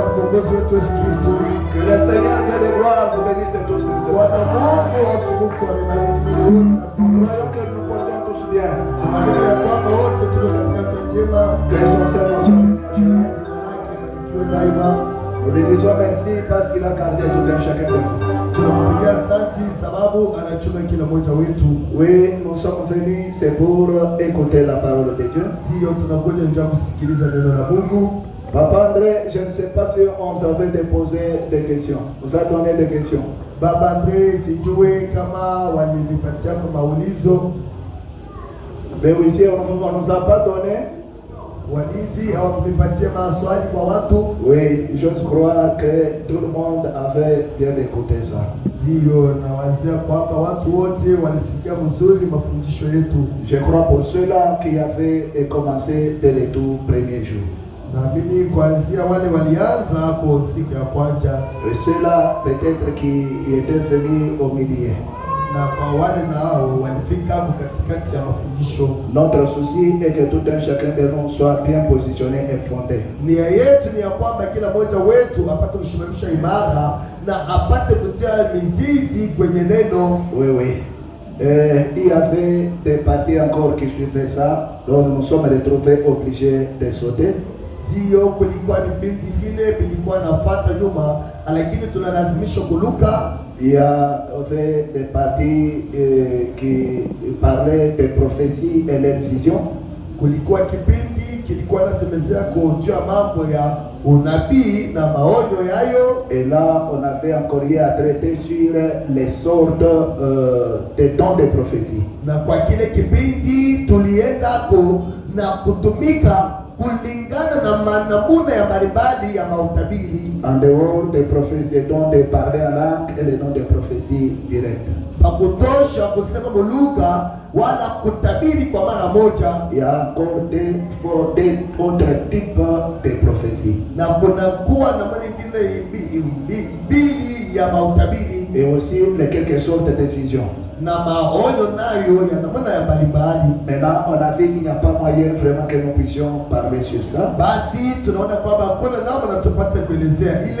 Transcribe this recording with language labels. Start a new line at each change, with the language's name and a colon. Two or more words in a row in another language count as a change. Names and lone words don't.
Swahili: kiongozi wetu Yesu Kristo.
French: Que le Seigneur Dieu de gloire vous bénisse tous.
Swahili: Bwana Mungu watukufu amebariki wote.
French: Croyons que nous portons tous bien.
Swahili: Tunaamini ya kwamba wote tuko katika afya njema.
French: Que son Seigneur soit béni.
Swahili: Jina lake libarikiwe daima.
French: Nous lui disons merci parce qu'il a gardé tout un chacun de vous.
Swahili: Tunampigia asante sababu anachunga kila mmoja wetu.
French: Oui, nous sommes venus, c'est pour écouter la parole de Dieu.
Swahili: Ndio tunakuja nje kusikiliza neno la Mungu.
French: Papa André, je ne sais pas si on s'avait déposé des questions. Vous a donné des questions.
Swahili: Baba André, sijue kama walinipatia kwa maulizo.
French: Mais oui, si on ne nous a pas donné.
Swahili: Walizi hawakunipatia maswali kwa watu.
French: Oui, j'ose croire que tout le monde avait bien écouté ça.
Swahili: Ndio nawazia kwamba watu wote walisikia mzuri mafundisho yetu.
French: Je crois pour ceux-là qui avaient commencé dès les tout premiers jours.
Swahili: Naamini kuanzia wale walianza hapo siku ya kwanza.
French: Et ceux-là peut-être qui étaient venus au milieu.
Swahili: Na kwa wale nao walifika hapo katikati ya mafundisho.
French: Notre souci est que tout un chacun de nous soit bien positionné et fondé.
Swahili: Nia yetu ni ya kwamba kila mmoja wetu apate kushimamisha imara na apate kutia mizizi kwenye neno.
French: Oui, oui. Il y avait des parties encore qui suivaient ça, donc nous sommes retrouvés obligés de sauter.
Swahili: Ndio kulikuwa vipindi vile vilikuwa nafuata nyuma, lakini tunalazimishwa kuluka.
French: Il y avait des parties qui parlaient des prophéties et leurs visions.
Swahili: Kulikuwa kipindi kilikuwa nasemezea kujua mambo ya unabii na maonyo yayo.
French: Et là, on avait encore eu à traiter sur les sortes de dons de prophétie.
Swahili: Na kwa kile kipindi tuliendako na kutumika kulingana na manamuna ya mbalimbali ya mautabiri.
French: En dehors des prophéties et dons de parler en langue et les dons de prophétie directe.
Swahili: Pakutosha kusema lugha wala kutabiri kwa mara moja.
French: Il y a encore des autres types de prophéties.
Swahili: Na kuna kuwa na nyingine mbili ya mautabiri.
French: Et aussi les quelques sortes de visions.
Swahili: Na maonyo nayo ya namna ya mbalimbali.
French: Maintenant, on a vu qu'il n'y a pas moyen vraiment que nous puissions parler sur ça.
Swahili: Basi tunaona kwamba kuna namna tupate kuelezea ile,